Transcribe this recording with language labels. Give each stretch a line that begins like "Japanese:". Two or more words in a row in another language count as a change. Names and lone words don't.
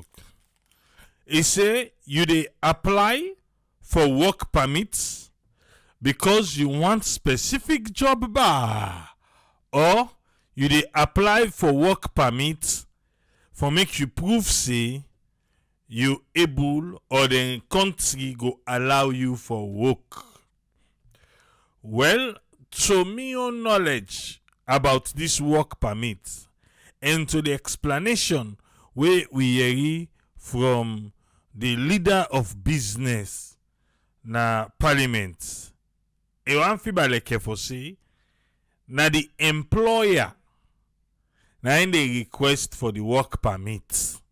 Nigerian Pidgin: He say, you dey apply for work permits because you want specific job bar, or you dey apply for work permit for make you prove say you able or the country go allow you for work. Well, to me own knowledge about this work permit and to the explanation wey we hear from the leader of business na parliament, e wan fit like for say na the employer na in dey request for the work permit.